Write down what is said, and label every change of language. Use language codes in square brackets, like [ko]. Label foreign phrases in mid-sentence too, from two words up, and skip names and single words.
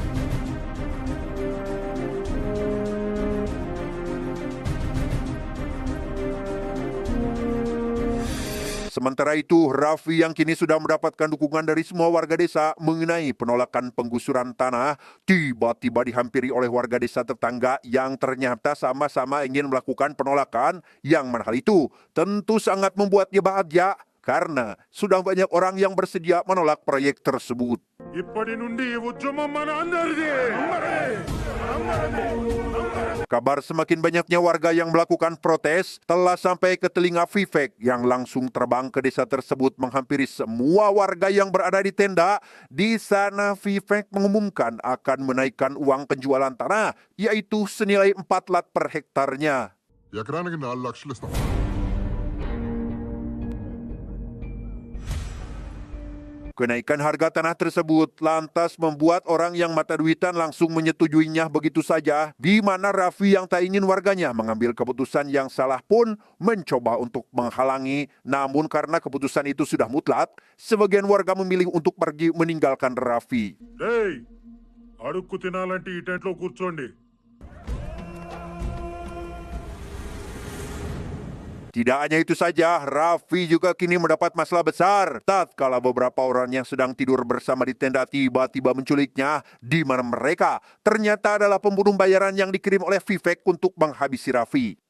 [id] Sementara itu, Raffi yang kini sudah mendapatkan dukungan dari semua warga desa mengenai penolakan penggusuran tanah, tiba-tiba dihampiri oleh warga desa tetangga yang ternyata sama-sama ingin melakukan penolakan, yang mana hal itu tentu sangat membuatnya bahagia karena sudah banyak orang yang bersedia menolak proyek tersebut. [te] ఇప్పటి నుండి ఈ ఉద్యమం మన అందరిది. [id] Kabar semakin banyaknya warga yang melakukan protes telah sampai ke telinga Vivek yang langsung terbang ke desa tersebut menghampiri semua warga yang berada di tenda. Di sana Vivek mengumumkan akan menaikkan uang penjualan tanah, yaitu senilai 4 lat per hektarnya. [te] ఎకరానికి 4 లక్షలు ఇస్తాం. [id] Kenaikan harga tanah tersebut lantas membuat orang yang mata duitan langsung menyetujuinya begitu saja, di mana Raffi yang tak ingin warganya mengambil keputusan yang salah pun mencoba untuk menghalangi, namun karena keputusan itu sudah mutlak, sebagian warga memilih untuk pergi meninggalkan Raffi. [te] రేయ్, అడుక్కు తినాలంటే ఈ టెంట్లో కూర్చోండి. [id] Tidak hanya itu saja, Raffi juga kini mendapat masalah besar tatkala beberapa orang yang sedang tidur bersama di tenda tiba-tiba menculiknya, di mana mereka ternyata adalah pembunuh bayaran yang dikirim oleh Vivek untuk menghabisi Raffi.